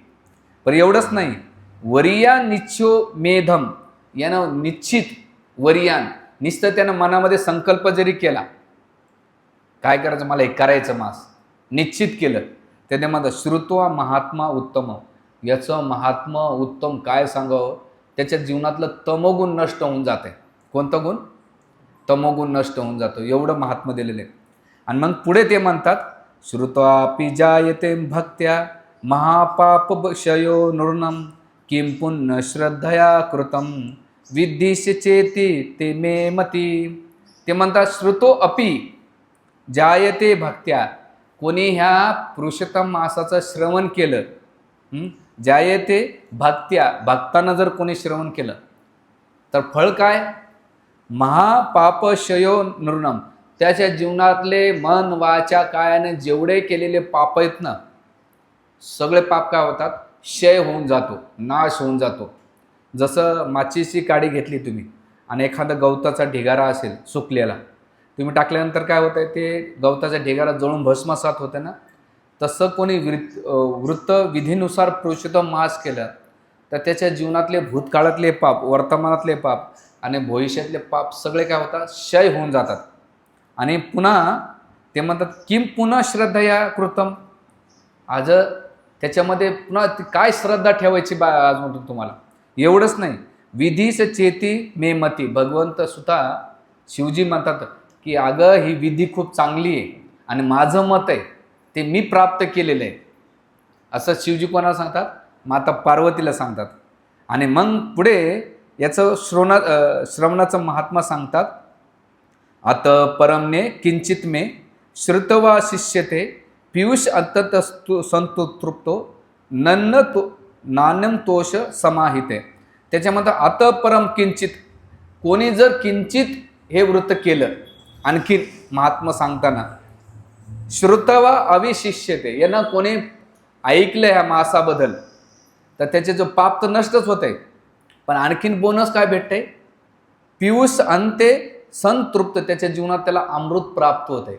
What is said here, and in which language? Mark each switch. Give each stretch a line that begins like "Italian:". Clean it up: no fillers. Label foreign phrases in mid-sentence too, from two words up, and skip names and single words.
Marathi: पण एवढंच नाही,
Sanskrit: वरिया निश्चो मेधम,
Marathi: यानं निश्चित वरियान निश्चित त्यानं मनामध्ये संकल्प जरी केला काय करायचं, मला हे करायचं मास निश्चित केलं, त्याने म्हणतात
Sanskrit: श्रुत्वा महात्मा उत्तम,
Marathi: याचं महात्मा उत्तम काय सांगावं, त्याच्या जीवनातलं तमोगुण नष्ट होऊन जाते. कोणतं गुण? तमोगुण नष्ट होऊन जातो, एवढं महात्मा दिलेलं आहे. आणि मग पुढे ते म्हणतात
Sanskrit: श्रुत्वापि जायते भक्त्या महापापक्षयो नृणम किं पुण्य श्रद्धया कृतम विद्धिश्य चेती ते मे मती.
Marathi: ते म्हणतात
Sanskrit: श्रुतो अपि जायते भक्त्या,
Marathi: कोणी ह्या पुरुषोत्तम मासाचं श्रवण केलं,
Sanskrit: जायते भक्त्या,
Marathi: भक्तानं जर कोणी श्रवण केलं तर फळ काय?
Sanskrit: महापापक्षयो नृणम,
Marathi: त्याच्या जीवनातले मन वाचा कायाने जेवढे केलेले पाप आहेत ना, सगळे पाप काय होतात, क्षय होऊन जातो, नाश होऊन जातो. जसं माचीची काडी घेतली तुम्ही आणि एखादा गवताचा ढिगारा असेल सुकलेला, तुम्ही टाकल्यानंतर काय होतं, ते गवताचा ढिगारा जळून भस्मसात होतं ना, तसं कोणी वृत्त विधीनुसार पुरुषोत्तम मास केलं तर त्याच्या जीवनातले भूतकाळातले पाप, वर्तमानातले पाप आणि भविष्यातले पाप सगळे काय होतात, क्षय होऊन जातात. आणि पुन्हा ते म्हणतात
Sanskrit: किम पुन्हा श्रद्धया कृतम.
Marathi: आज त्याच्यामध्ये पुन्हा काय श्रद्धा ठेवायची आज म्हणतो तुम्हाला. एवढंच नाही,
Sanskrit: विधीस चेती मे मती.
Marathi: भगवंत सुद्धा शिवजी म्हणतात की अगं ही विधी खूप चांगली आहे आणि माझं मत आहे ते मी प्राप्त केलेलं आहे. असं शिवजी कोणाला सांगतात, माता पार्वतीला सांगतात. आणि मग पुढे याचं श्रवणाचं महात्मा सांगतात.
Sanskrit: अत परमने किंचित मे श्रुतवा शिष्यते पियुष अंततस्तु संतो तृप्तो नन्न तो नान्यम तोष समाहिते.
Marathi: त्याच्यामध्ये
Sanskrit: अत परम किंचित,
Marathi: कोणी जर किंचित हे वृत्त केलं, आणखी महात्मा सांगताना
Sanskrit: श्रुतवा अविशिष्यते,
Marathi: यानं कोणी ऐकलं ह्या मासाबद्दल तर त्याचे जो पाप तर नष्टच होते, पण आणखीन बोनस काय भेटते,
Sanskrit: पियुष अंते संतृप्त,
Marathi: त्याच्या जीवनात त्याला अमृत प्राप्त होते.